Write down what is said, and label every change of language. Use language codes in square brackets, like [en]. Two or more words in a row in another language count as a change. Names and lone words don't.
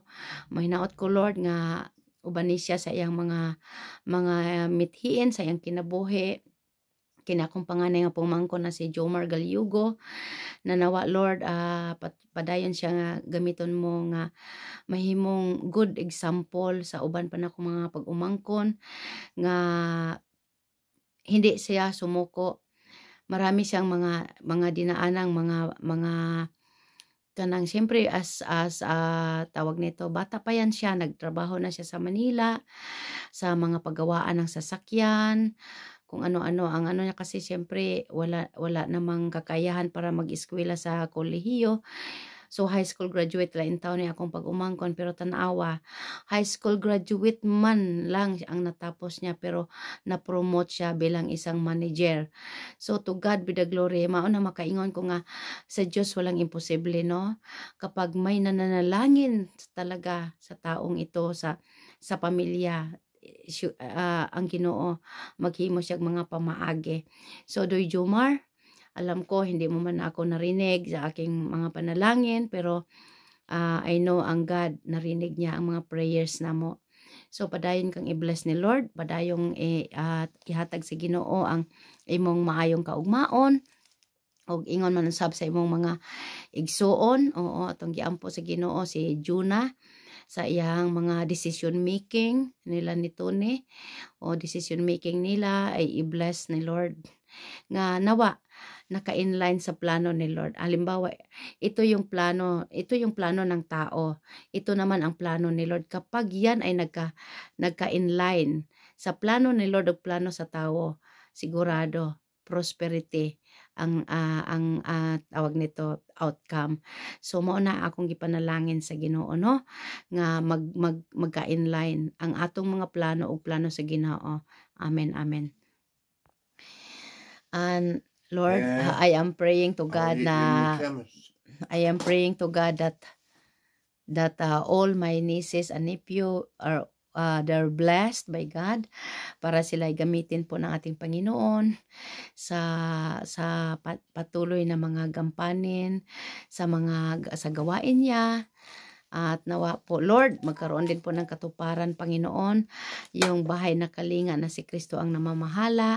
[ceb] Mahinaot ko Lord nga uban ni siya sa iyang mga mithiin sa iyang kinabuhi. Kini akong panganay nga pumangkon na si Jomar Galyugo, na nawa Lord padayon siya nga gamiton mo nga mahimong [en] good example [ceb] sa uban pa nako mga pag-umangkon nga [tl] hindi siya sumuko. Marami siyang mga dinaanang mga kanang siyempre as tawag nito bata pa yan siya, nagtrabaho na siya sa Manila sa mga paggawaan ng sasakyan, kung ano-ano. Ang ano niya kasi siyempre wala namang kakayahan para mag-eskwela sa kolehiyo. So [en] high school graduate [tl] lang [ceb] in taon ni akong pag-umangkon, [tl] pero tanawa [en] high school graduate [tl] man lang ang natapos niya, pero na-promote siya bilang isang manager. [en] So to God be the glory. [ceb] Mao na makaingon ko nga sa Diyos [tl] walang imposible, [ceb] no? [tl] Kapag may nananalangin talaga sa taong ito, sa pamilya, [ceb] ang Ginoo maghimo siya mga pamaagi. [tl] So Doy Jomar, alam ko hindi mo man ako narinig sa aking mga panalangin, pero [en] I know [tl] ang God narinig niya ang mga prayers namo. [ceb] So padayon kang i-bless ni Lord, padayong ihatag sa Ginoo ang imong maayong kaugmaon, og ingon man sab sa imong mga igsuon. Oo, atong giampo sa Ginoo si Juna sa iyang mga [en] decision making [ceb] nila ni Tony, o [en] decision making [ceb] nila ay i-bless ni Lord nga nawa naka-inline sa plano ni Lord. [tl] Halimbawa, ito yung plano ng tao. Ito naman ang plano ni Lord. Kapag yan ay nagka-inline sa plano ni Lord o plano sa tao, sigurado prosperity ang tawag nito, outcome. [ceb] So mao na akong gipanalangin sa Ginoo, no, nga magka-inline ang atong mga plano o plano sa Ginoo. [en] Amen, amen. And Lord, I am praying to God that all my nieces and nephew are they're blessed by God, [tl] para sila gamitin po ng ating Panginoon sa patuloy na mga gampanin sa gawain niya. At nawa po Lord, magkaroon din po ng katuparan, Panginoon, yung bahay na kalinga na si Kristo ang namamahala.